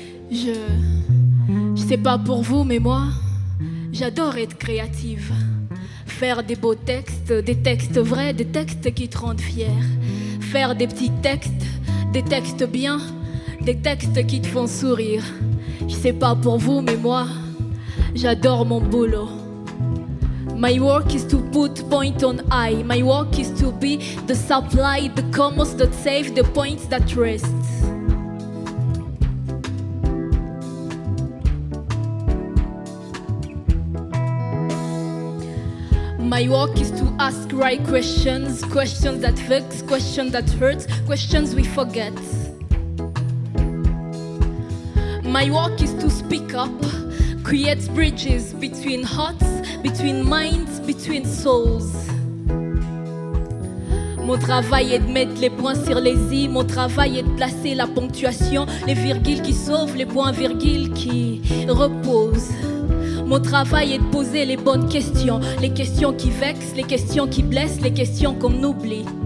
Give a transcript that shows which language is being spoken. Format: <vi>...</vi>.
<fr>Je sais pas pour vous, mais moi, j'adore être créative. Faire des beaux textes, des textes vrais, des textes qui te rendent fier. Faire des petits textes, des textes bien, des textes qui te font sourire. Je sais pas pour vous, mais moi, j'adore mon boulot.</fr> <en>My work is to put point on I. My work is to be the supply, the commerce that save, the point that rests. My work is to ask right questions, questions that vex, questions that hurt, questions we forget. My work is to speak up, create bridges between hearts, between minds, between souls.</en> <fr>Mon travail est de mettre les points sur les i, mon travail est de placer la ponctuation, les virgules qui sauvent, les points-virgules qui reposent. Mon travail est de poser les bonnes questions, les questions qui vexent, les questions qui blessent, les questions qu'on oublie.</fr>